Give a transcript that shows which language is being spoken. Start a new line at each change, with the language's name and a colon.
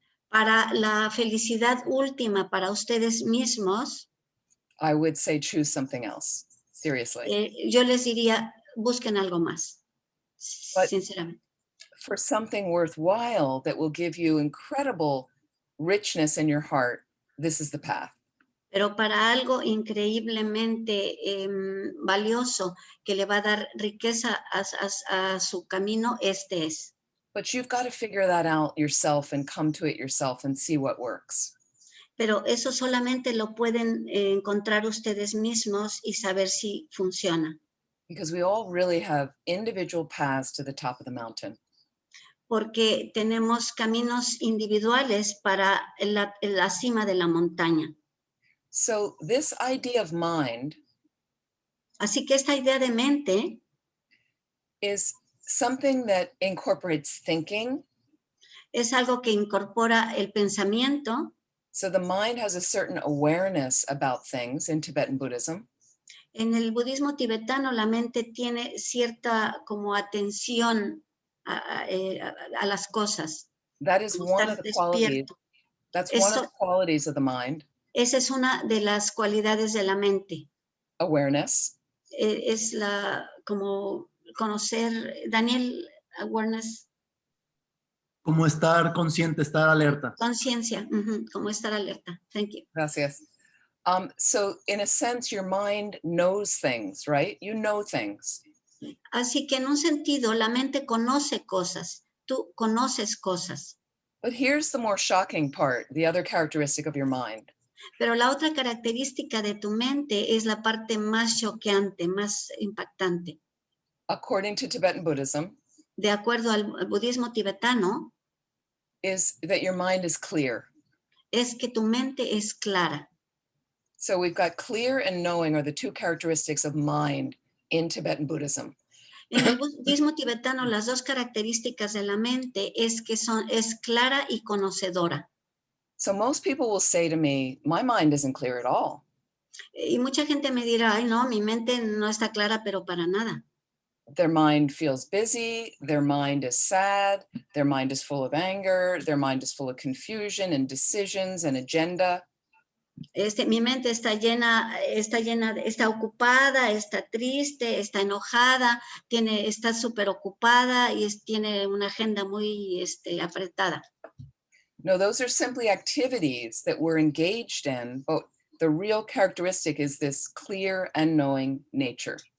Spanish: para la felicidad última para ustedes mismos,
English: I would say choose something else, seriously.
Spanish: Yo les diría, busquen algo más,
English: But
Spanish: sinceramente.
English: for something worthwhile that will give you incredible richness in your heart, this is the path.
Spanish: Pero para algo increíblemente valioso que le va a dar riqueza a su camino, este es.
English: But you've got to figure that out yourself and come to it yourself and see what works.
Spanish: Pero eso solamente lo pueden encontrar ustedes mismos y saber si funciona.
English: Because we all really have individual paths to the top of the mountain.
Spanish: Porque tenemos caminos individuales para la cima de la montaña.
English: So this idea of mind
Spanish: Así que esta idea de mente
English: is something that incorporates thinking.
Spanish: Es algo que incorpora el pensamiento.
English: So the mind has a certain awareness about things in Tibetan Buddhism.
Spanish: En el budismo tibetano la mente tiene cierta como atención a las cosas.
English: That is one of the qualities. That's one of the qualities of the mind.
Spanish: Esa es una de las cualidades de la mente.
English: Awareness.
Spanish: Es como conocer, Daniel, awareness. Como estar consciente, estar alerta. Conciencia, como estar alerta.
English: Thank you.
Spanish: Gracias.
English: So in a sense, your mind knows things, right? You know things.
Spanish: Así que en un sentido, la mente conoce cosas. Tú conoces cosas.
English: But here's the more shocking part, the other characteristic of your mind.
Spanish: Pero la otra característica de tu mente es la parte más choqueante, más impactante.
English: According to Tibetan Buddhism,
Spanish: de acuerdo al budismo tibetano,
English: is that your mind is clear.
Spanish: Es que tu mente es clara.
English: So we've got clear and knowing are the two characteristics of mind in Tibetan Buddhism.
Spanish: En el budismo tibetano, las dos características de la mente es que es clara y conocedora.
English: So most people will say to me, my mind isn't clear at all.
Spanish: Y mucha gente me dirá, ay no, mi mente no está clara, pero para nada.
English: Their mind feels busy, their mind is sad, their mind is full of anger, their mind is full of confusion and decisions and agenda.
Spanish: Mi mente está está ocupada, está triste, está enojada, está súper ocupada y tiene una agenda muy apretada.
English: No, those are simply activities that we're engaged in, but the real characteristic is this clear and knowing nature.